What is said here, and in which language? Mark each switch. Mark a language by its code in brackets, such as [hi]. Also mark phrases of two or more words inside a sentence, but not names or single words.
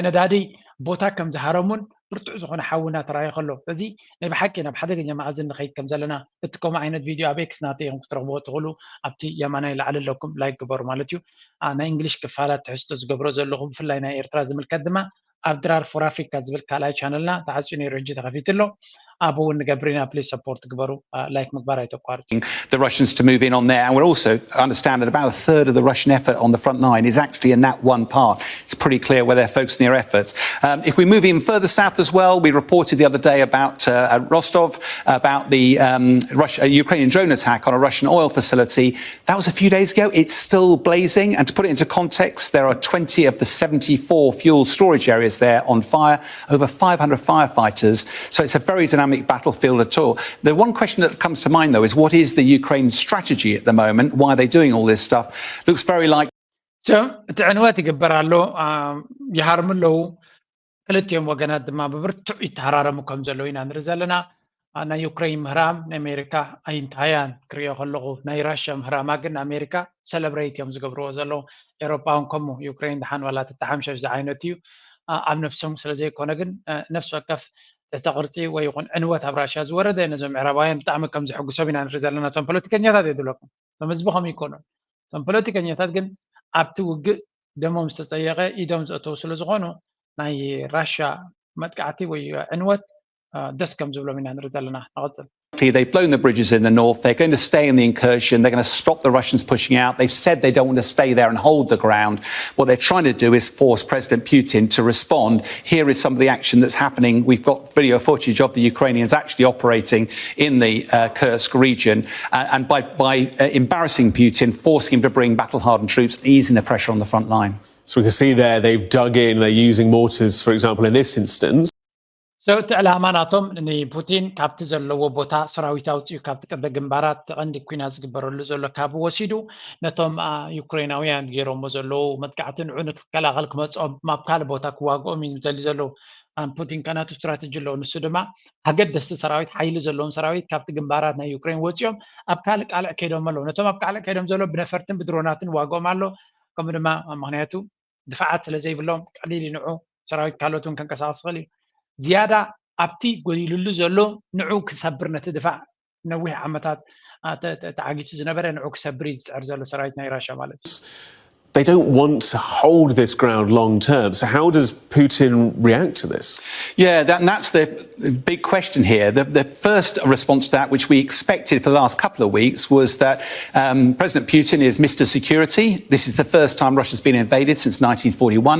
[ti] ነዳዲ ቦታ ከም ዝሃረሙን ብርቱዕ ዝኾነ ሓውና ተራእዩ ከሎ ስለዚ ናይ ብሓቂ ናብ ሓደገኛ ማዕዘን ንኸይድ ከም ዘለና እቲ ከምኡ ዓይነት ቪድዮ ኣብ ኤክስ ናተይ ኢኹም ክትረኽብዎ ትኽእሉ ኣብቲ የማናይ ላዕሊ ኣለኩም ላይክ ግበሩ ማለት እዩ ናይ እንግሊሽ ክፋላት ትሕዝቶ ዝገብሮ ዘለኹ ብፍላይ ናይ ኤርትራ ዝምልከት ድማ ኣብ ድራር ፎር አፍሪካ ዝብል ካልኣይ ቻነልና ተዓፅዩ ነይሩ ሕጂ ተኸፊት ኣሎ ኣብኡ እውን ንገብሪና [en] please support [ti] ግበሩ ላይክ ምግባር ኣይተቋርፁ [en] The Russians to move in on there, and we're also understand that about a third of the Russian effort on the front line is actually in that one part. It's pretty clear where they're focusing their efforts. If we move even further south as well, we reported the other day about Rostov, about the Ukrainian drone attack on a Russian oil facility. That was a few days ago. It's still blazing, and to put it into context, there are 20 of the 74 fuel storage areas there on fire, over 500 firefighters. So it's a very dynamic battlefield at all. The one question that comes to mind though is what is the Ukraine strategy at the moment? Why are they doing all this stuff? Looks very like so [ti] እቲ ዕንወት ይግበር ኣሎ ይሃርሙ ኣለዉ ክልቲኦም ወገናት ድማ ብብርቱዕ ይተሃራረሙ ከም ዘለዉ ኢና ንርኢ ዘለና ናይ ዩክሬን ምህራም ንኣሜሪካ ኣይንታያን ክሪኦ ከለኹ ናይ ራሽያ ምህራማ ግን ኣሜሪካ ሰለብሬት እዮም ዝገብርዎ ዘለዉ ኤሮፓውን ከምኡ ዩክሬን ድሓን ዋላ ተተሓምሸሽ ዝዓይነት እዩ ኣብ ነፍሶም ስለዘይኮነ ግን ነፍሲ ወከፍ ተቅርፂ ወይ ይኹን ዕንወት ኣብ ራሽያ ዝወረደ ነዞም ምዕራባውያን ብጣዕሚ ከም ዝሕጉሶም ኢና ንርኢ ዘለና እቶም ፖለቲከኛታት የድለኩም እቶም ህዝቢ ከምኡ ይኮኑን እቶም ፖለቲከኛታት ግን ኣብቲ ውግእ ደሞም ዝተፀየቀ ኢዶም ዘእተው ስለ ዝኾኑ ናይ ራሽያ መጥቃዕቲ ወይ ዕንወት ደስ ከም ዝብሎም ኢና ንርኢ ዘለና ንቐፅል [en] they've blown the bridges in the north. They're going to stay in the incursion. They're going to stop the Russians pushing out. They've said they don't want to stay there and hold the ground. What they're trying to do is force President Putin to respond. Here is some of the action that's happening. We've got video footage of the Ukrainians actually operating in the Kursk region. And by embarrassing Putin, forcing him to bring battle-hardened troops, easing the pressure on the front line. So we can see there they've dug in. They're using mortars, for example, in this instance. [ti] እቲ ዕላማ ናቶም ንፑቲን ካብቲ ዘለዎ ቦታ ሰራዊት ኣውፅኡ ካብቲ ቅድመ ግንባራት ቀንዲ ኩናት ዝግበረሉ ዘሎ ካብ ወሲዱ ነቶም ዩክሬናውያን ገይሮሞ ዘለዉ መጥቃዕቲ ንዑ ንክከላኸል ክመፅኦም ኣብ ካልእ ቦታ ክዋግኦም እዩ ዝደሊ ዘለዉ ፑቲን ከናቱ ስትራቴጂ ኣለዎ ንሱ ድማ ኣገደስቲ ሰራዊት ሓይሊ ዘለዎም ሰራዊት ካብቲ ግንባራት ናይ ዩክሬን ወፂኦም ኣብ ካልእ ቃልዕ ከይዶም ኣለዉ ነቶም ኣብ ካልእ ከይዶም ዘሎ ብነፈርትን ብድሮናትን ዋግኦም ኣሎ ከምኡ ድማ ምክንያቱ ድፍዓት ስለዘይብሎም ቀሊል ንዑ ሰራዊት ካልኦት እውን ከንቀሳቅስ ክእል እዩ ዝያዳ ኣብቲ ጎይሉሉ ዘሎ ንዑ ክሰብር ነቲ ድፋዕ ነዊሕ ዓመታት ተዓጊቱ ዝነበረ ንዑ ክሰብር ዝፅዕር ዘሎ ሰራዊት ናይ ራሽያ ማለት እዩ [en] They don't want to hold this ground long term. So how does Putin react to this? Yeah, that's the big question here. The first response to that, which we expected for the last couple of weeks, was that President Putin is Mr. Security. This is the first time Russia's been invaded since 1941.